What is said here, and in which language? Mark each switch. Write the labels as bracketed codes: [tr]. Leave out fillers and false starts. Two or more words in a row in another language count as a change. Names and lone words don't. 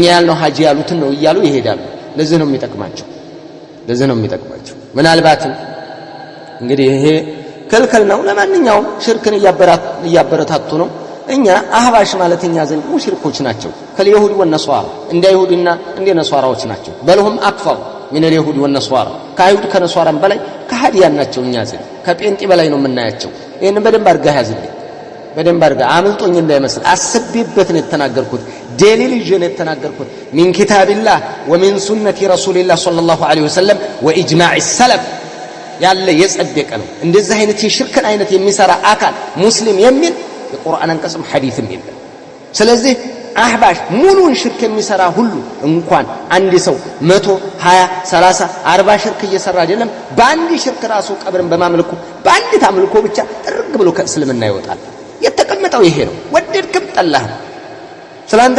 [am] ያልነው ሐጂ ያሉትን ነው እያሉ ይሄዳሉ ለዚህ ነው የሚጠቅማቸው ምናልባት እንግዲህ ይሄ ከልከል ነው ለማንኛውም ሽርክን እያበረታቱ ነው እኛ አህባሽ ማለት እኛ ዘንድ ሙሽሪኮች ናቸው [ar] كاليهود والنصارى [am] እንደ ይሁድና እንደ ነሷራዎች ናቸው [ar] بل هم أكفر من اليهود والنصارى [am] ከይሁድ ከነሷራ በላይ ከሃዲያን ናቸው እኛ ዘንድ ከጴንጤ በላይ ነው የምናያቸው ይሄን በደንብ አርጋ ያዝልኝ በደንብ አርጋ አምልጦኝ እንዳይመስል አስቤበት ነው የተናገርኩት ደሊል ይዤ ነው የተናገርኩት [ar] من كتاب الله ومن سنة رسول الله صلى الله عليه وسلم واجماع السلف [am] ያለ የጸደቀ ነው እንደዚህ አይነት የሽርክን አይነት የሚሰራ አካል ሙስሊም የሚል የቁርአን አንቀጽም ሐዲስም የለም ስለዚህ አህባሽ ሙሉን ሽርክ የሚሰራ ሁሉ እንኳን አንድ ሰው 100 20 30 40 ሽርክ እየሰራ አይደለም በአንድ ሽርክ ራሱ ቀብርን በማምለኩ በአንድ ታምልኮ ብቻ ጥርግ ብሎ ከእስልምና ይወጣል የተቀመጠው ይሄ ነው ወደድክም ጠላህም ስላንተ